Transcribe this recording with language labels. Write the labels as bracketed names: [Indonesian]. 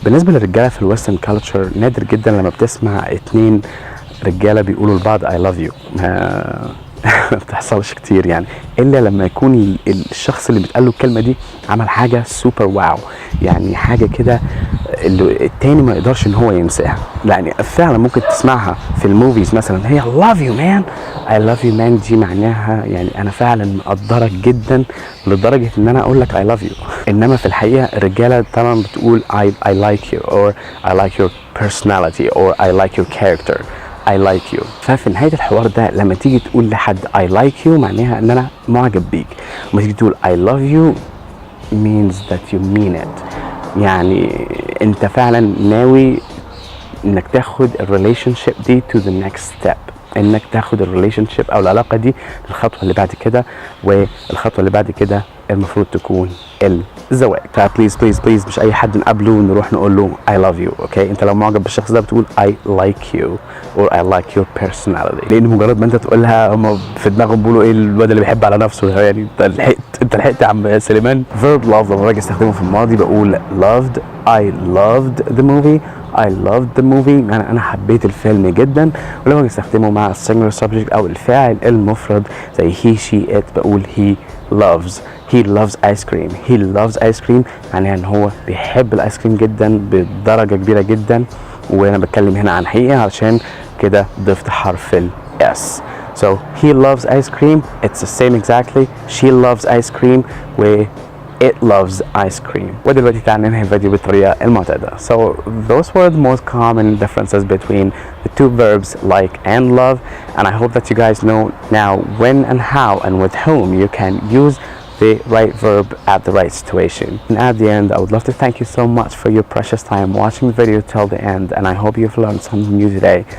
[Arabic] بالنسبه للرجاله في الويسترن كالتشر نادر جدا لما بتسمع اتنين رجاله بيقولوا لبعض [English] I love you، [Arabic] ما بتحصلش كتير يعني، الا لما يكون الشخص اللي بتقال له الكلمه دي عمل حاجه سوبر واو، يعني حاجه كده اللي التاني ما يقدرش ان هو ينساها. يعني فعلا ممكن تسمعها في الموفيز مثلا، هي [English] love you man I love you man، [Arabic] دي معناها يعني انا فعلا مقدرك جدا لدرجه ان انا اقول لك [English] I love you. [Arabic] انما في الحقيقه الرجاله طبعا بتقول [English] I like you or I like your personality or I like your character I like you. [Arabic] ففي نهاية الحوار ده لما تيجي تقول لحد [English] I like you [Arabic] معناها ان انا معجب بيك، لما تيجي تقول [English] I love you means that you mean it، [Arabic] يعني انت فعلا ناوي انك تاخد الريليشن شيب دي [English] to the next step، [Arabic] انك تاخد الريليشن شيب او العلاقة دي للخطوة اللي بعد كده، والخطوة اللي بعد كده المفروض تكون الزواج. فبليز بليز بليز مش اي حد نقابله ونروح نقول له [English] I love you [Arabic] اوكي. انت لو معجب بالشخص ده بتقول [English] I like you or I like your personality، [Arabic] لان مجرد ما انت تقولها هم في دماغهم بيقولوا ايه الواد اللي بيحب على نفسه، يعني انت لحقت يا عم سليمان. verb love لما باجي استخدمه في الماضي بقول loved [English] I loved the movie [Arabic] I loved the movie، يعني انا حبيت الفيلم جدا. ولما باجي استخدمه مع singular subject او الفاعل المفرد زي [English] he she it [Arabic] بقول [English] he loves ice cream. he loves ice cream [Arabic] معناها ان هو بيحب الايس كريم جدا بدرجة كبيرة جدا، وانا بتكلم هنا عن حقيقة علشان كده ضفت حرف ال s. [English] so he loves ice cream it's the same exactly she loves ice cream [Arabic] و [English] it loves ice cream. [Arabic] ودلوقتي تعال ننهي الفيديو بالطريقة المعتادة. [English] So those were the most common differences between the two verbs like and love, and I hope that you guys know now when and how and with whom you can use the right verb at the right situation. And at the end, I would love to thank you so much for your precious time watching the video till the end, and I hope you've learned something new today.